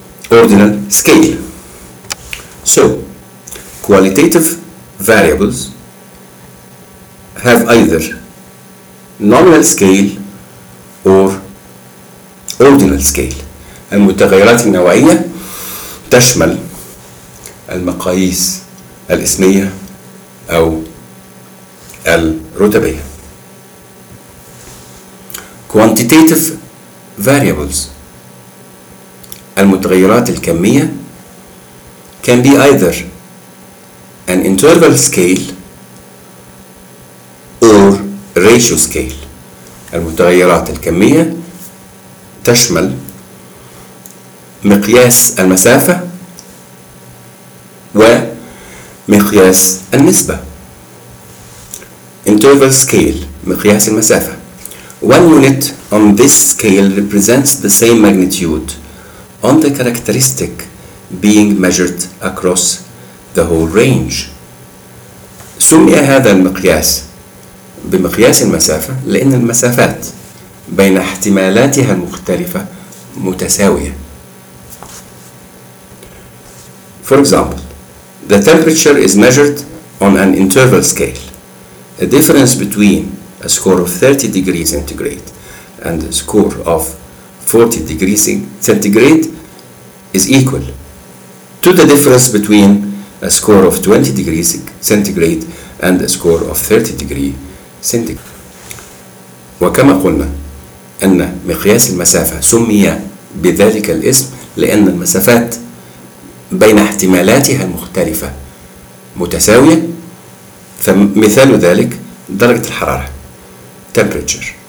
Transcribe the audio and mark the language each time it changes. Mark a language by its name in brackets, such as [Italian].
[English] Ordinal scale. So, qualitative variables have either nominal scale or ordinal scale. [Arabic] المتغيرات النوعية تشمل المقاييس الإسمية أو الرتبية. [English] Quantitative variables، [Arabic] المتغيرات الكمية، [English] can be either an interval scale or ratio scale. [Arabic] المتغيرات الكمية تشمل مقياس المسافة ومقياس النسبة. [English] Interval scale، [Arabic] مقياس المسافة. [English] One unit on this scale represents the same magnitude on the characteristic being measured across the whole range. [Arabic] سمي هذا المقياس بمقياس المسافة لأن المسافات بين احتمالاتها المختلفة متساوية. [English] For example, the temperature is measured on an interval scale. A difference between a score of 30 degrees centigrade and a score of 40 degrees centigrade is equal to the difference between a score of 20 degrees centigrade and a score of 30 degrees centigrade. [Arabic] وكما قلنا أن مقياس المسافة سمي بذلك الاسم لأن المسافات بين احتمالاتها المختلفة متساوية. فمثال ذلك درجة الحرارة، temperature.